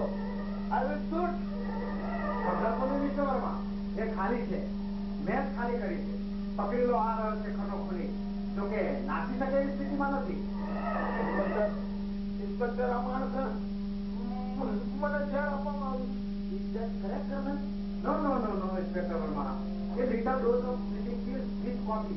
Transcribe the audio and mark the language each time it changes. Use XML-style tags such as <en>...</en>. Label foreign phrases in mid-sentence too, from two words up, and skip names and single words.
<en>I will shoot.</en> <gu>ખબર તો નહીં મિસ્ટર વર્મા, એ ખાલી છે. મેં જ ખાલી કરી છે. પકડી લો આ રહ્યો છે ખનો ખૂની. જો કે નાસી શકે એવી સ્થિતિમાં નથી. ઇન્સ્પેક્ટર આ માણસ મને ઝેર આપવામાં આવ્યું.</gu> <en>Is that correct, Colonel? No, Inspector Verma. A little dose of sleeping pills with coffee.</en>